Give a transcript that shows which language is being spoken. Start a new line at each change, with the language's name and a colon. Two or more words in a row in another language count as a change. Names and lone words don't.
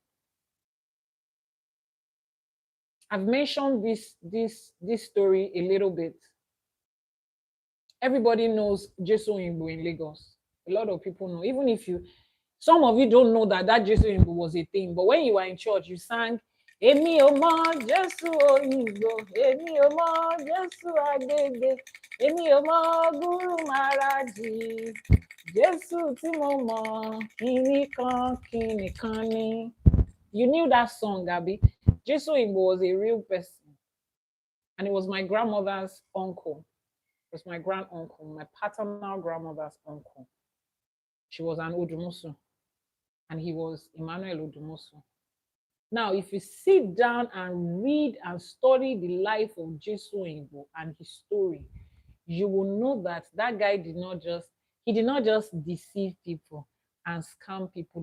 English: I've mentioned this story a little bit. Everybody knows Jesu Imbu in Lagos. A lot of people know. Even if some of you don't know that Jesu Imbu was a thing. But when you were in church, you sang,
Yoruba: Emi Omo Jesu Oyinbo, Emi Omo Jesu Agege, Emi Omo Guru Maraji, Jesu Timomo, Kini kan ni.
English: You knew that song, Gabi. Jesu Imbo was a real person. And it was my grandmother's uncle. It was my grand uncle, my paternal grandmother's uncle. She was an Odumusu. And he was Emmanuel Odumusu. Now, if you sit down and read and study the life of Jesu Imbo and his story, you will know that guy did not just deceive people and scam people.